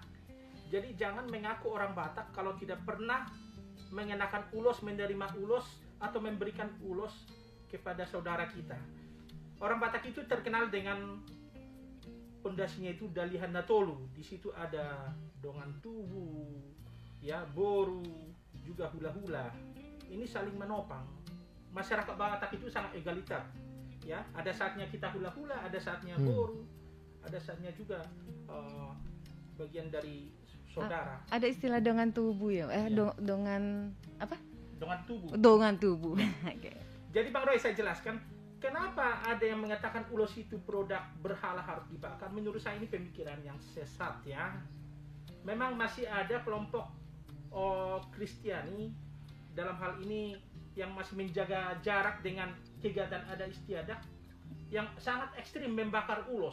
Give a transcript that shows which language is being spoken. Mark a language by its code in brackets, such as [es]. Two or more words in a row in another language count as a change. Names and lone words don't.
[id] Jadi jangan mengaku orang Batak kalau tidak pernah mengenakan ulos, menerima ulos atau memberikan ulos kepada saudara kita. Orang Batak itu terkenal dengan pondasinya itu Dalihan Natolu. Di situ ada [bbc] dongan tubuh, [id] ya, boru, juga hula-hula. Ini saling menopang. Masyarakat Batak itu sangat egaliter. Ya, ada saatnya kita hula-hula, ada saatnya boru, ada saatnya juga bagian dari saudara. Ada istilah [bbc] dongan tubuh [id] ya? Dongan apa? [bbc] Dongan tubuh. Dongan tubuh. Okay. [id] Jadi Bang Roy, saya jelaskan kenapa ada yang mengatakan ulos itu produk berhala harus dibakar. Menurut saya ini pemikiran yang sesat ya. Memang masih ada kelompok Kristiani dalam hal ini yang masih menjaga jarak dengan kegiatan adat istiadat yang sangat ekstrim membakar ulos.